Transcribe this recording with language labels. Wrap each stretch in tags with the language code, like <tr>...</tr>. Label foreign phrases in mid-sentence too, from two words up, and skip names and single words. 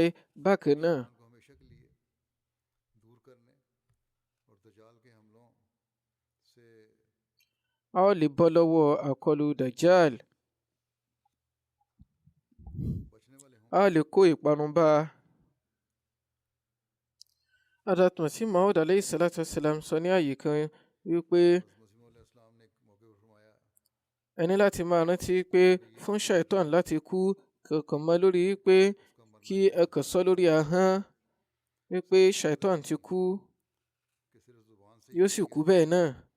<yo>Bákan náà, a lè bọ́ lọ́wọ́ àkọlù Dajjal. A lè kó ìparun bá. Hazrat Masih Maud</yo> <ar>عليه الصلاة والسلام</ar> <yo>sọ ní àyè kan wípé ẹ ní láti máa rántí pé fún Shaitan láti kú kankan mọ́ lórí pé kí ẹ kàn sọ lórí ahọ́n wípé Shaitan ti kú, yóò sì kú bẹ́ẹ̀ náà.</yo>